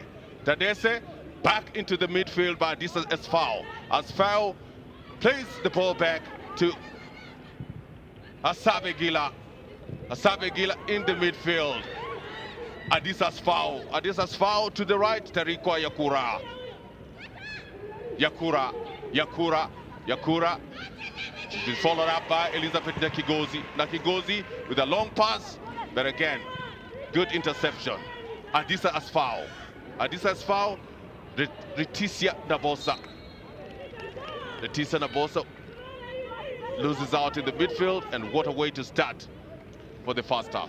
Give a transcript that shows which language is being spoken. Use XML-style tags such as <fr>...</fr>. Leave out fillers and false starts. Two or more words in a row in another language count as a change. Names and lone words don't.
<en>Tedese back into the midfield by Disa Asfao. Asfao plays the ball back to Hasabe Gila. Hasabe Gila in the midfield. Adisa's foul. Adisa's foul to the right. Tarikwa Yakura. Yakura. She's been followed up by Elizabeth Nakigozi. Nakigozi with a long pass, but again, good interception. Adisa's foul. Adisa's foul. Leticia Nabosa. Leticia Nabosa loses out in the midfield, and what a way to start for the first half.</en>